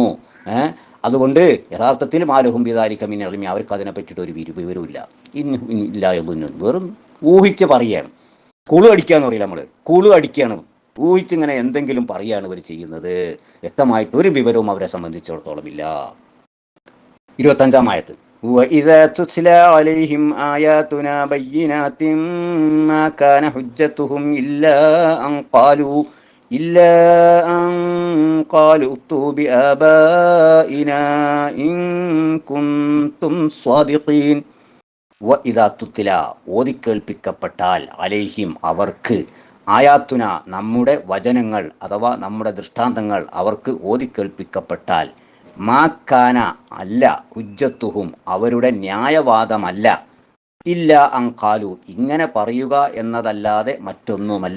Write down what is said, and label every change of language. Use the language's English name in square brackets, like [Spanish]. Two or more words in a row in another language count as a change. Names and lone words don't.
[Malayalam] അതുകൊണ്ട് യഥാർത്ഥത്തിൽ [Arabic] ما لهم بذلك من علم, [Malayalam] അവർക്ക് അതിനെ പറ്റിയിട്ട് ഒരു വിവരമില്ല. [Arabic] إلا يظنون, [Malayalam] വെറും ഊഹിച്ച് പറയുകയാണ്. കുളു അടിക്കുകയെന്ന് പറയില്ല നമ്മൾ, കുളു അടിക്കുകയാണ്, ഊഹിച്ചിങ്ങനെ എന്തെങ്കിലും പറയുകയാണ് ഇവർ ചെയ്യുന്നത്. വ്യക്തമായിട്ട് ഒരു വിവരവും അവരെ സംബന്ധിച്ചിടത്തോളം ഇല്ല. 25-ാം ആയത്ത്, [Arabic] وَإِذَا تُتْلَى عَلَيْهِمْ آيَاتُنَا بَيِّنَاتٍ مَا كَانَ حُجَّتُهُمْ إِلَّا أَنْ قَالُوا ائْتُوا بِآبَائِنَا إِنْ كُنْتُمْ صَادِقِينَ. وَإِذَا تُتْلَى, [Malayalam] ഓതിക്കേൾപ്പിക്കപ്പെട്ടാൽ, അലൈഹിം അവർക്ക്, ആയാത്തുന നമ്മുടെ വചനങ്ങൾ അഥവാ നമ്മുടെ ദൃഷ്ടാന്തങ്ങൾ അവർക്ക് ഓതിക്കേൾപ്പിക്കപ്പെട്ടാൽ, മാക്കാന അല്ല, ഹുജ്ജത്തുഹും അവരുടെ ന്യായവാദമല്ല, [Arabic] إلا أن قالوا [Malayalam] ഇങ്ങനെ പറയുക എന്നതല്ലാതെ മറ്റൊന്നുമല്ല.